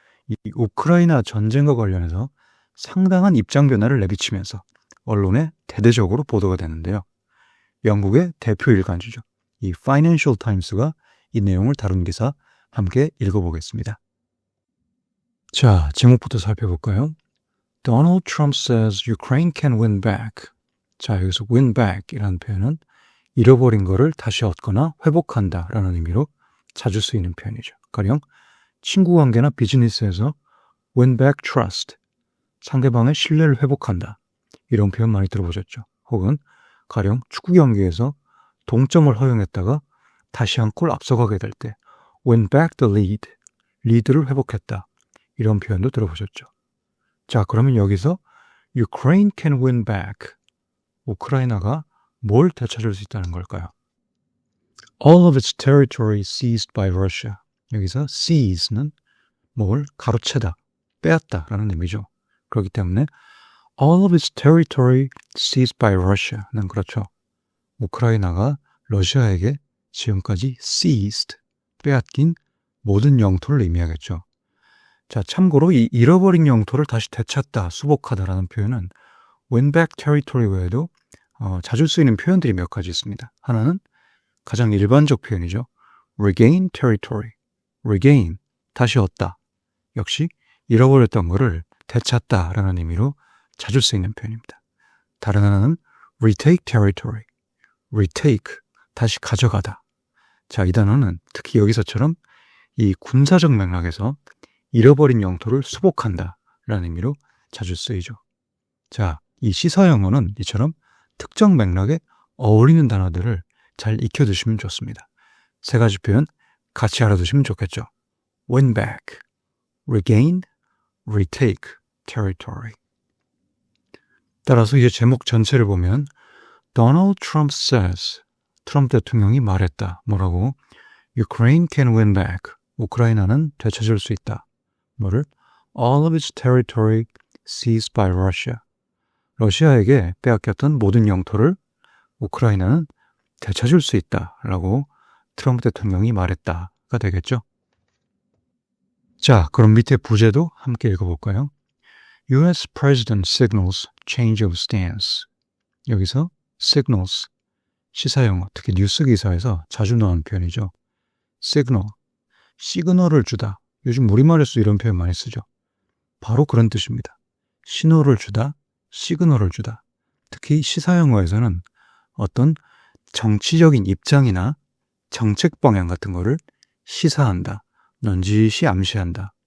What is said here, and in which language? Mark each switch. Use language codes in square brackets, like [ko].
[ko] 이 우크라이나 전쟁과 관련해서 상당한 입장 변화를 내비치면서 언론에 대대적으로 보도가 되는데요. 영국의 대표 일간지죠. 이 Financial Times가 이 내용을 다룬 기사 함께 읽어보겠습니다. 자, 제목부터 살펴볼까요? [en] Donald Trump says Ukraine can win back. [ko] 자, 여기서 [en] win back [ko] 이라는 표현은 잃어버린 거를 다시 얻거나 회복한다 라는 의미로 자주 쓰이는 표현이죠. 가령 친구 관계나 비즈니스에서 [en] win back trust, [ko] 상대방의 신뢰를 회복한다. 이런 표현 많이 들어보셨죠. 혹은 가령 축구 경기에서 동점을 허용했다가 다시 한 골 앞서가게 될 때 [en] win back the lead, [ko] 리드를 회복했다. 이런 표현도 들어보셨죠. 자, 그러면 여기서 [en] Ukraine can win back, [ko] 우크라이나가 뭘 되찾을 수 있다는 걸까요? [en] All of its territory seized by Russia. [ko] 여기서 seize는 뭘 가로채다, 빼앗다라는 의미죠. 그렇기 때문에 [en] all of its territory seized by Russia는 [ko] 그렇죠. 우크라이나가 러시아에게 지금까지 seized, 빼앗긴 모든 영토를 의미하겠죠. 자, 참고로 이 잃어버린 영토를 다시 되찾다, 수복하다라는 표현은 [en] win back territory [ko] 외에도 자주 쓰이는 표현들이 몇 가지 있습니다. 하나는 가장 일반적 표현이죠. [en] regain territory, regain, [ko] 다시 얻다. 역시 잃어버렸던 것을 되찾다라는 의미로 자주 쓰이는 표현입니다. [en] 다른 하나는 retake territory, retake, [ko] 다시 가져가다. 자, 이 단어는 특히 여기서처럼 이 군사적 맥락에서 잃어버린 영토를 수복한다라는 의미로 자주 쓰이죠. 자, 이 시사 영어는 이처럼 특정 맥락에 어울리는 단어들을 잘 익혀두시면 좋습니다. 세 가지 표현 같이 알아두시면 좋겠죠. [en] win back, regain, retake territory. [ko] 따라서 이제 제목 전체를 보면 [en] Donald Trump says, [ko] 트럼프 대통령이 말했다. 뭐라고? [en] Ukraine can win back, [ko] 우크라이나는 되찾을 수 있다. 뭐를? [en] All of its territory seized by Russia. [ko] 러시아에게 빼앗겼던 모든 영토를 우크라이나는 되찾을 수 있다라고 트럼프 대통령이 말했다가 되겠죠. 자, 그럼 밑에 부제도 함께 읽어볼까요? [en] U.S. President signals change of stance. [ko] 여기서 signals, 시사용어, 특히 뉴스 기사에서 자주 나오는 표현이죠. signal, 시그널을 주다. 요즘 우리말에서 이런 표현 많이 쓰죠. 바로 그런 뜻입니다. 신호를 주다, 시그널을 주다. 특히 시사용어에서는 어떤 정치적인 입장이나 정책 방향 같은 거를 시사한다, 넌지시 암시한다.